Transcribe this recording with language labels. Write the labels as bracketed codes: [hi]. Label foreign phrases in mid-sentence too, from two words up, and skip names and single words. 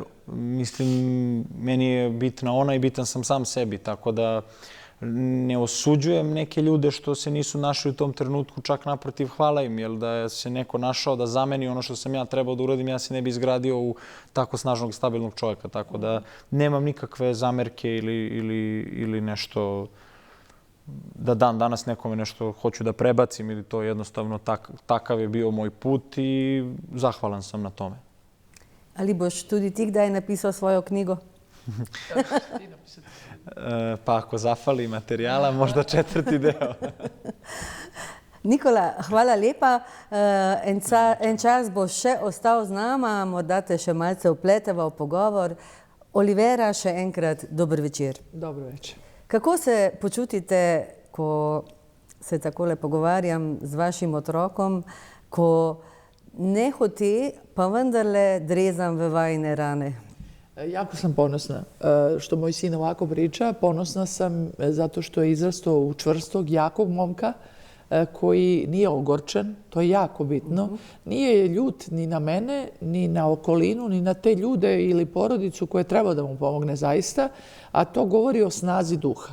[sr] Mislim, meni je bitna ona i bitan sam sam sebi, tako da ne osuđujem neke ljude što se nisu našli u tom trenutku, čak naprotiv hvala im, jer da se neko našao da zameni ono što sam ja trebao da uradim, ja se ne bi izgradio u tako snažnog, stabilnog čovjeka. Tako da nemam nikakve zamerke ili nešto da dam danas nekome nešto hoću da prebacim ili to jednostavno takav je bio moj put i zahvalan sam na tome. [sl] Ali boš tudi ti kdaj napisao svojo knjigo? [sr] Pa ako zafali materijala, možda 4. deo. [sl] Nikola, hvala lepa. En čas boš še ostal z nama, morda te še malce vpleteva v pogovor. Olivera, še enkrat dober večer. [sr] Dobro večer. [sl] Kako se počutite, ko se takole pogovarjam z vašim otrokom, ko nehote pa vendarle drezam v vajine rane? [sr] Jako sam ponosna što moj sin ovako priča. Ponosna sam zato što je izrastao u čvrstog, jakog momka koji nije ogorčen, to je jako bitno. Nije ljut ni na mene, ni na okolinu, ni na te ljude ili porodicu koje treba da mu pomogne zaista, a to govori o snazi duha.